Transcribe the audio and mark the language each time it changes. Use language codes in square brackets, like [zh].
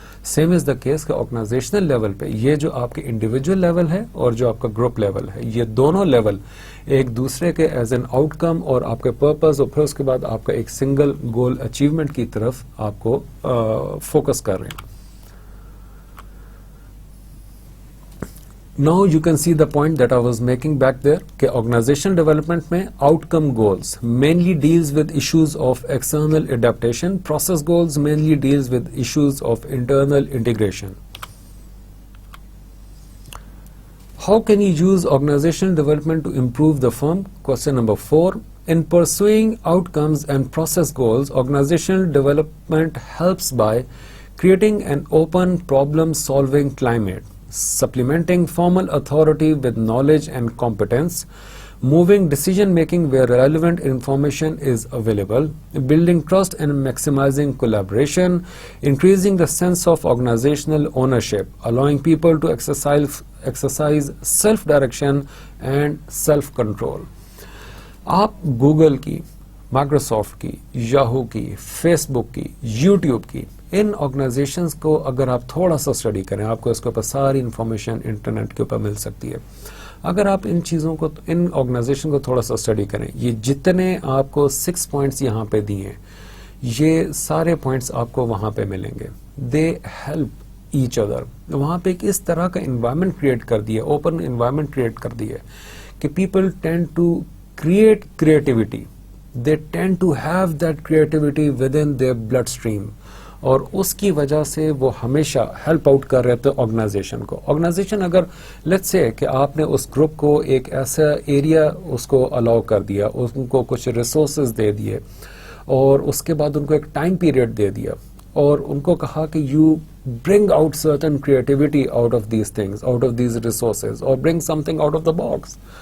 [en] same is the case [ur] کہ organisational level پہ یہ جو آپ کے انڈیویجول لیول ہے اور جو آپ کا گروپ لیول ہے, یہ دونوں لیول ایک دوسرے کے ایز این آؤٹ کم اور آپ کے پرپز اور پھر اس کے بعد آپ کا ایک سنگل گول اچیومنٹ کی طرف آپ کو فوکس کر رہے ہیں. [en] Now you can see the point that I was making back there [ur] کہ [en] organizational development میں outcome goals mainly deals with issues of external adaptation, process goals mainly deals with issues of internal integration. How can you use organizational development to improve the firm? Question number 4. In pursuing outcomes and process goals, organizational development helps by creating an open problem-solving climate, supplementing formal authority with knowledge and competence, moving decision-making where relevant information is available, building trust and maximizing collaboration, increasing the sense of organizational ownership, allowing people to exercise self-direction and self-control. [ur] آپ Google کی, Microsoft کی, Yahoo کی, face بک کی, YouTube کی, ان organisations کو اگر آپ تھوڑا سا اسٹڈی کریں, آپ کو اس کے اوپر ساری انفارمیشن انٹرنیٹ کے اوپر مل سکتی ہے. اگر آپ ان چیزوں کو, ان آرگنائزیشن کو تھوڑا سا اسٹڈی کریں, یہ جتنے آپ کو 6 پوائنٹس یہاں پہ دیے ہیں, یہ سارے پوائنٹس آپ کو وہاں پہ ملیں گے. [en] They help each other. [ur] وہاں پہ ایک اس طرح کا انوائرمنٹ کریٹ کر دیا, اوپن انوائرمنٹ کریٹ کر دیا کہ [en] People tend to create creativity. They tend to have that creativity within their bloodstream. [ur] اور اس کی وجہ سے وہ ہمیشہ ہیلپ آؤٹ کر رہے تھے آرگنائزیشن کو. آرگنائزیشن اگر لیٹس سے کہ آپ نے اس گروپ کو ایک ایسا ایریا اس کو الاؤ کر دیا, ان کو کچھ ریسورسز دے دیے اور اس کے بعد ان کو ایک ٹائم پیریڈ دے دیا اور ان کو کہا کہ [en] You bring out certain creativity out of these things, out of these resources, or bring something out of the box.